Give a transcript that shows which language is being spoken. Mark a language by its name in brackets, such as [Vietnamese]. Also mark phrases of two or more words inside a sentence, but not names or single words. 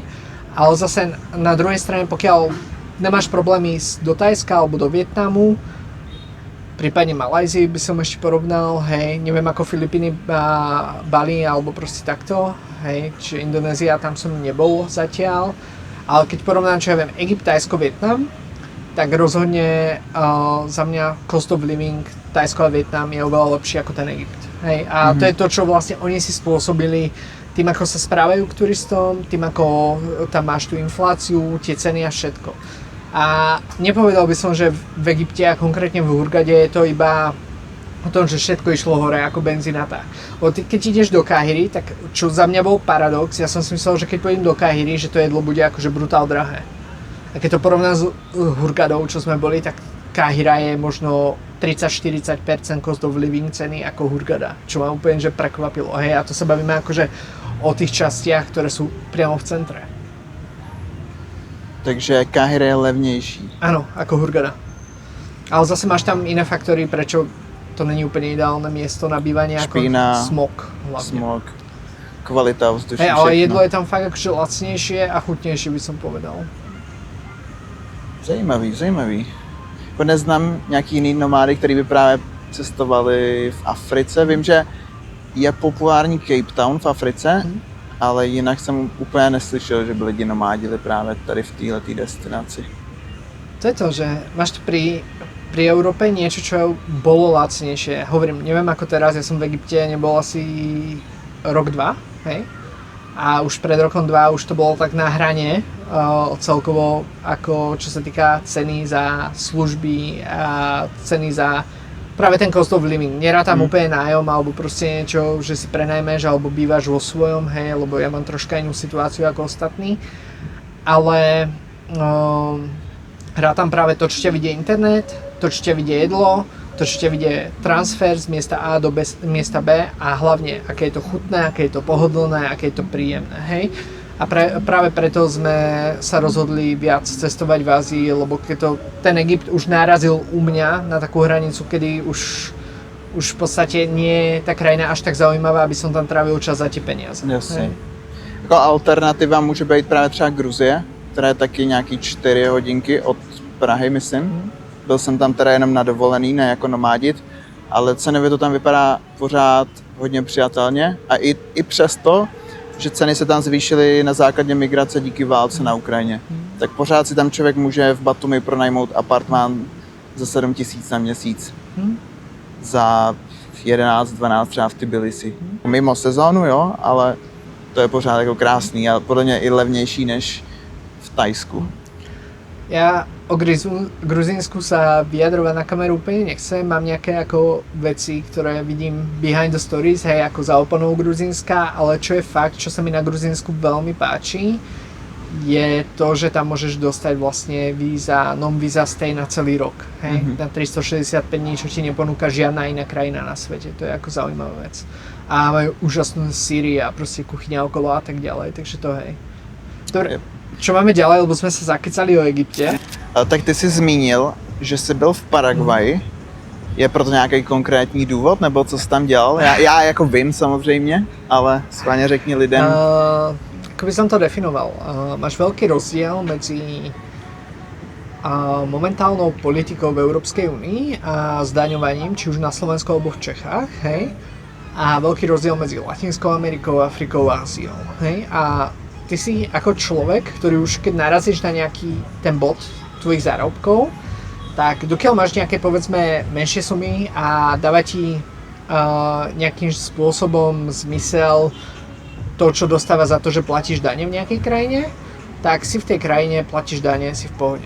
[Slovak] Ale zase na druhej strane, pokiaľ nemáš problémy do Thajska alebo do Vietnamu, prípadne Malajzii by som ešte porovnal, hej, neviem ako Filipíny, Bali alebo proste takto, hej, čiže Indonézia, tam som nebol zatiaľ, ale keď porovnám, čo ja viem, Egypt, Thajsko, Vietnam, tak rozhodne za mňa [English] cost of living [Slovak] Thajsko a Vietnam je oveľa lepší ako ten Egypt, hej, a to je to, čo vlastne oni si spôsobili tým, ako sa správajú k turistom, tým, ako tam máš tú infláciu, tie ceny a všetko. A nepovedal by som, že v Egypte a konkrétne v Hurgade je to iba o tom, že všetko išlo hore ako benzína tak. Keď ideš do Káhiry, tak čo za mňa bol paradox, ja som si myslel, že keď pôjdem do Káhiry, že to jedlo bude akože brutál drahé. A keď to porovnám s Hurgadou, čo sme boli, tak Káhira je možno 30-40% [English] cost of living [Slovak] ceny ako Hurgada, čo ma úplne že prekvapilo. Hej, a to sa bavíme akože o tých častiach, ktoré sú priamo v centre. [Czech] Takže Káhira je levnější. [Slovak] Áno, ako Hurgada. Ale zase máš tam iné faktory, prečo to není úplne ideálne miesto na bývanie, Špína, ako smog hlavne. [Czech] Smog, kvalita vzduší, [Slovak] Hej, ale [Czech] všechno. [Slovak] jedlo je tam fakt akože lacnejšie a chutnejšie by som povedal. [Czech] Zajímavý. Neznám nějaký jiný nomády, který by právě cestovali v Africe. Vím, že je populární Cape Town v Africe, ale jinak jsem úplně neslyšel, že by lidi nomádili právě tady v této destinaci. [Slovak] To je to, že máš tu pri Európe niečo, čo bolo lacnejšie. Hovorím, neviem ako teraz, ja som v Egypte nebol asi rok, dva, hej? A už pred rokom, dva už to bolo tak na hrane celkovo, ako čo sa týka ceny za služby a ceny za práve ten [English] cost of living. [Slovak] Nerátam úplne nájom alebo proste niečo, že si prenajmeš alebo bývaš vo svojom, hej, lebo ja mám troška inú situáciu ako ostatní. Ale rátam práve to, čo ťa vidie internet, to, čo ťa vidie jedlo, to, čo ťa vidie transfer z miesta A do miesta B a hlavne, aké je to chutné, aké je to pohodlné, aké je to príjemné, hej. A práve preto sme sa rozhodli viac cestovať v Ázii, lebo keď ten Egypt už narazil u mňa na takú hranicu, kedy už v podstate nie je tá krajina až tak zaujímavá, aby som tam trávil čas za tie peniaze. [Czech] Jasně. Jako alternativa může být právě třeba Gruzie, která je taky nějaký 4 hodinky od Prahy, myslím. Byl jsem tam teda jenom na dovolený, ne jako nomádit, ale cenově to tam vypadá pořád hodně přijatelně a i přesto, že ceny se tam zvýšily na základě migrace díky válce na Ukrajině, tak pořád si tam člověk může v Batumi pronajmout apartmán za 7 000 na měsíc. Za 11-12 třeba v Tbilisi. Mimo sezónu, jo, ale to je pořád jako krásný a podle mě i levnější než v Thajsku. [Slovak] Ja o Gruzínsku sa vyjadrovať na kameru úplne nechcem, mám nejaké ako veci, ktoré vidím [English] behind the stories, [Slovak] hej, ako za oponou Gruzínska, ale čo je fakt, čo sa mi na Gruzínsku veľmi páči, je to, že tam môžeš dostať vlastne víza, non-víza stay na celý rok, hej, na 365 dní, čo ti neponúka žiadna iná krajina na svete, to je ako zaujímavá vec. A majú úžasnú Sýrii a proste kuchyňa okolo a tak ďalej, takže to hej. Dobre. Čo máme ďalej, lebo sme sa zakecali o Egypte. [Czech] Tak ty jsi zmínil, že jsi byl v Paraguaji. Je proto nějaký konkrétní důvod, nebo co jsi tam dělal? Já jako vím samozřejmě, ale schválně řekni lidem. [Slovak] Ako by som to definoval? Máš veľký rozdiel medzi momentálnou politikou v Európskej únii a zdaňovaním, či už na Slovensku alebo v Čechách, hej? A veľký rozdiel medzi Latinskou Amerikou, Afrikou a Áziou, hej? A ty si ako človek, ktorý už keď narazíš na nejaký ten bod tvojich zárobkov, tak dokiaľ máš nejaké, povedzme, menšie sumy a dáva ti nejakým spôsobom zmysel to, čo dostáva za to, že platíš dane v nejakej krajine, tak si v tej krajine platíš dane, si v pohode.